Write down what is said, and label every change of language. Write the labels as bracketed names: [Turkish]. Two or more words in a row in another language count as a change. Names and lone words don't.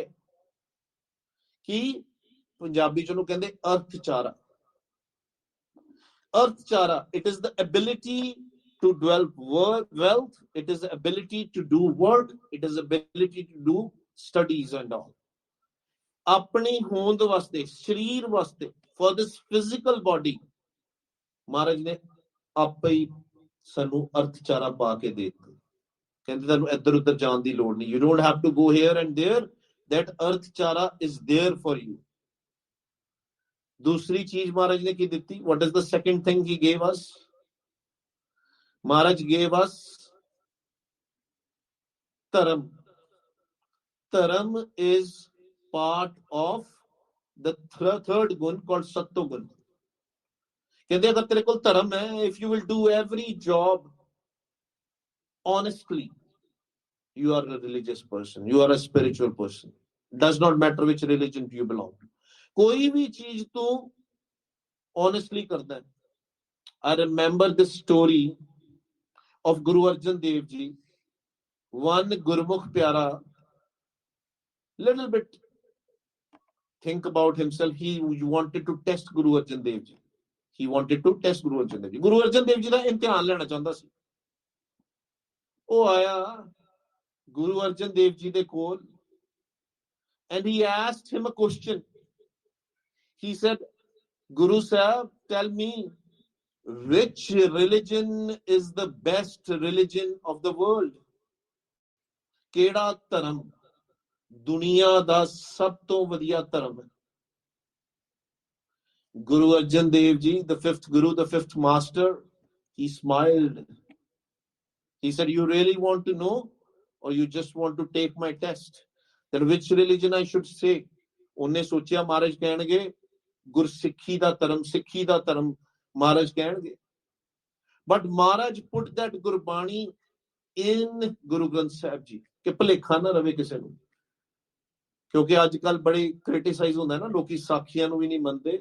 [Punjabi] ਕੀ ਪੰਜਾਬੀ ਚ ਉਹਨੂੰ ਕਹਿੰਦੇ ਅਰਥਚਾਰਾ. Arthchara, [English] it is the ability to develop wealth, it is the ability to do work, it is the ability to do studies and all. [Punjabi] ਆਪਣੀ ਹੋਂਦ ਵਾਸਤੇ, ਸਰੀਰ ਵਾਸਤੇ, [English] for this physical body, [Punjabi] ਮਹਾਰਾਜ ਨੇ ਆਪੇ ਹੀ ਸਾਨੂੰ ਅਰਥਚਾਰਾ ਪਾ ਕੇ ਦੇ ਦਿੱਤਾ. ਕਹਿੰਦੇ ਤੁਹਾਨੂੰ ਇੱਧਰ ਉੱਧਰ ਜਾਣ ਦੀ ਲੋੜ ਨਹੀਂ. [English] You don't have to go here and there. That ਅਰਥਚਾਰਾ is there for you. [Hindi] दूसरी चीज महाराज ने की दी. [English] What is the second thing he gave us? Maharaj gave us dharam. Dharam is part of the third gun called satto gun. [Hindi] कहते अगर तेरे को धर्म है, [English] if you will do every job honestly, you are a religious person, you are a spiritual person. Does not matter which religion you belong to. [Hindi] कोई भी चीज तू honestly करता है. [English] I remember this story of Guru Arjan Dev Ji. One Gurmukh Pyara, little bit think about himself. He wanted to test Guru Arjan Dev Ji. He wanted to test Guru Arjan Dev Ji. [Punjabi] Guru Arjan Dev Ji ਦਾ ਇਮਤਿਹਾਨ ਲੈਣਾ ਚਾਹੁੰਦਾ ਸੀ. ਉਹ ਆਇਆ Guru Arjan Dev Ji ਦੇ ਕੋਲ, [English] and he asked him a question. He said, Guru Sahib, tell me, which religion is the best religion of the world? [Punjabi] ਕਿਹੜਾ ਧਰਮ ਦੁਨੀਆ ਦਾ ਸਭ ਤੋਂ ਵਧੀਆ ਧਰਮ ਹੈ? [English] Guru Arjan Dev Ji, the fifth Guru, the fifth master, he smiled. He said, you really want to know or you just want to take my test? Then which religion I should say? [Punjabi] ਉਹਨੇ ਸੋਚਿਆ ਮਹਾਰਾਜ ਕਹਿਣਗੇ ਗੁਰਸਿੱਖੀ ਦਾ ਧਰਮ, ਸਿੱਖੀ ਦਾ ਧਰਮ ਮਹਾਰਾਜ ਕਹਿਣਗੇ. [English] But Maharaj put that Gurbani in Guru Granth Sahib Ji [Punjabi] ਕਿ ਭੁਲੇਖਾ ਨਾ ਰਵੇ ਕਿਸੇ ਨੂੰ, ਕਿਉਂਕਿ ਅੱਜ ਕੱਲ ਬੜੇ ਕ੍ਰਿਟਿਸਾਈਜ਼ ਹੁੰਦਾ ਨਾ, ਲੋਕੀ ਸਾਖੀਆਂ ਨੂੰ ਵੀ ਨਹੀਂ ਮੰਨਦੇ.